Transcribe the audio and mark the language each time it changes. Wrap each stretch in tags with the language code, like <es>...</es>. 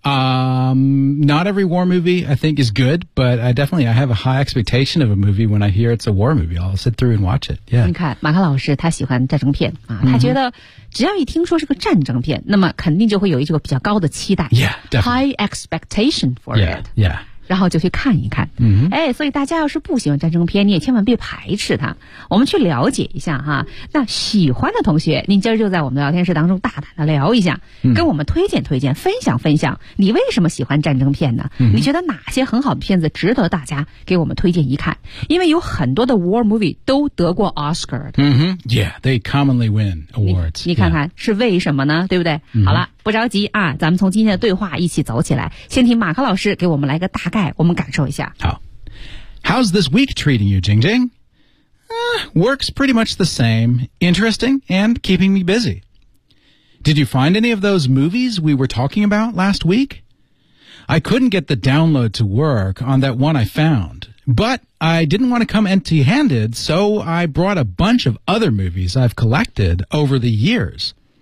<en>Not every war movie I think is good, but I have a high expectation of a movie when I hear it's a war movie. I'll sit through and watch it. Yeah.</en> <zh>你看，马克老师他喜欢战争片啊，他觉得只要一听说是个战争片，那么肯定就会有一个比较高的期待。</zh> <en>Yeah, definitely. High expectation for yeah, it. Yeah.</en> <zh>然后就去看一看、哎，所以大家要是不喜欢战争片，你也千万别排斥它。我们去了解一下哈。那喜欢的同学，您今儿就在我们的聊天室当中大胆的聊一下、跟我们推荐推荐，分享分享，你为什么喜欢战争片呢、你觉得哪些很好的片子值得大家给我们推荐一看？因为有很多的 war movie 都得过 Oscar 的。</zh> <en>Yeah, they commonly win awards.</en> <zh>你看看、是为什么呢？对不对？好了。不着急啊，咱们从今天的对话一起走起来。先听马克老师给我们来个大概，我们感受一下。</zh> <en>好 ，How's this week treating you, Jing Jing?、Works pretty much the same. Interesting and keeping me busy. Did you find any of those movies we were talking about last week? I couldn't get the download to work on that one I found, but I didn't want to come empty-handed, so I brought a bunch of other movies I've collected over the years.</en>